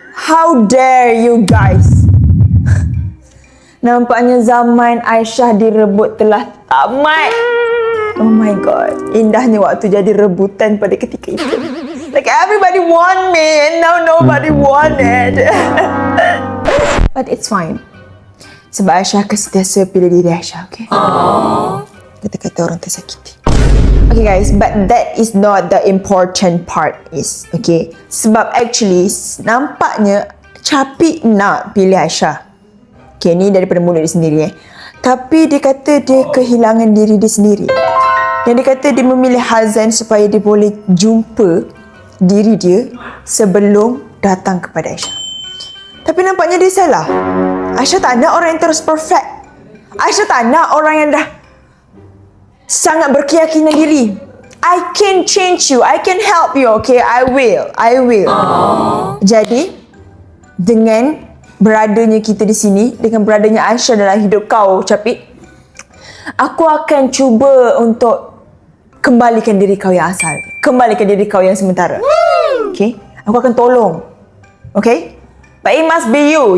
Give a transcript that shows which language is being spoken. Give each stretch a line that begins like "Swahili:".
English: How dare you guys.
Malay: Nampaknya zaman Aisyah direbut telah tamat.
English: Oh my god,
Malay: indahnya waktu jadi rebutan pada ketika itu.
English: Like everybody want me and now nobody wanted. But it's fine.
Malay: Sebab Aisyah akan sentiasa pilih diri Aisyah,
English: okay?
Malay: Kata-kata orang tersakiti.
English: Okay guys, but that is not the important part is, okay?
Malay: Sebab actually, nampaknya Capik nak pilih Aisyah. Okay, ni daripada mulut dia sendiri Tapi dia kata dia kehilangan diri dia sendiri. Dan dia kata dia memilih Hazan supaya dia boleh jumpa diri dia sebelum datang kepada Aisyah. Tapi nampaknya dia salah. Aisyah tak nak orang yang terus perfect. Aisyah tak nak orang yang dah sangat berkeyakinan diri.
English: I can change you, I can help you, okay? I will.
Malay: Jadi, dengan beradanya kita di sini, dengan beradanya Aisyah dalam hidup kau, Capik, aku akan cuba untuk kembalikan diri kau yang asal. Kembalikan diri kau yang sementara.
English: Okay?
Malay: Aku akan tolong.
English: Okay? But it must be you.